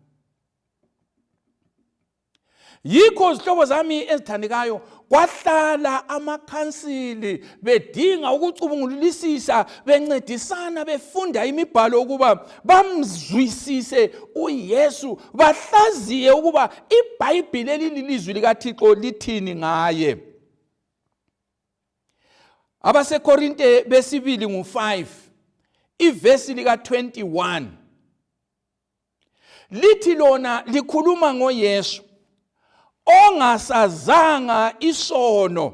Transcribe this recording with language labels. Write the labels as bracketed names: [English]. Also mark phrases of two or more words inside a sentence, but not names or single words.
[Xhosa] Yikho zihlobo zami ezithandekayo, kwahlala amakhansili bedinga ukucubungulisisa, bencedisana befunda imibhalo ukuba bamzwisise uYesu, bahlaziye ukuba iBhayibhili elilizwi likaThixo lithini ngaye. AbaseKorinte besibili ngo-5 ivesi lika-21 lithi lona likhuluma ngoYesu ongasazanga isono.